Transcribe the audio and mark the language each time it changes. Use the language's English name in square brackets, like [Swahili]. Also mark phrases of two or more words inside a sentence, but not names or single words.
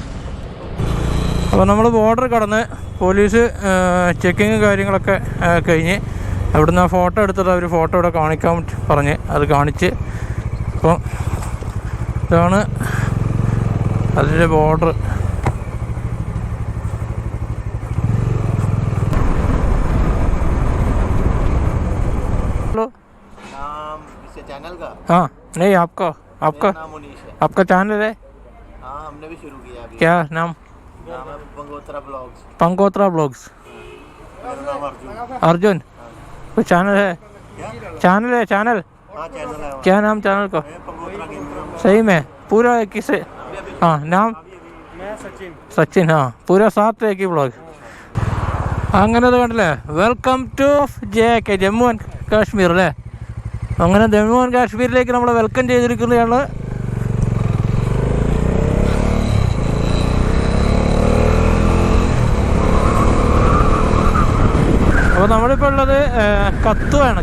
[Malayalam] അപ്പോൾ നമ്മൾ ബോർഡർ കടന്ന് പോലീസ് ചെക്കിങ് കാര്യങ്ങളൊക്കെ കഴിഞ്ഞ് അവിടുന്ന് ആ ഫോട്ടോ എടുത്തിട്ട് അവർ ഫോട്ടോ ഇവിടെ കാണിക്കാൻ പറഞ്ഞ് അത് കാണിച്ച്. അപ്പോൾ ഇതാണ് അതിൻ്റെ ബോർഡർ. [Hindi] हाँ नहीं, आपका चैनल है? हाँ, हमने भी शुरू किया अभी। क्या नाम? पंगोत्रा ब्लॉग्स। अर्जुन कोई चैनल है? चैनल है? हाँ, चैनल है। क्या नाम चैनल का? सही में पूरा किसे? हाँ नाम? सचिन. हाँ पूरा साथ एक ही ब्लॉग. [Malayalam] അങ്ങനെ കണ്ടില്ലേ, [English] welcome to Jammu and Kashmir [Malayalam] അല്ലേ? അങ്ങനെ ജമ്മു ആൻഡ് കാശ്മീരിലേക്ക് നമ്മൾ വെൽക്കം ചെയ്തിരിക്കുന്നതാണ്. അപ്പോൾ നമ്മളിപ്പോൾ ഉള്ളത് കത്വയാണ്.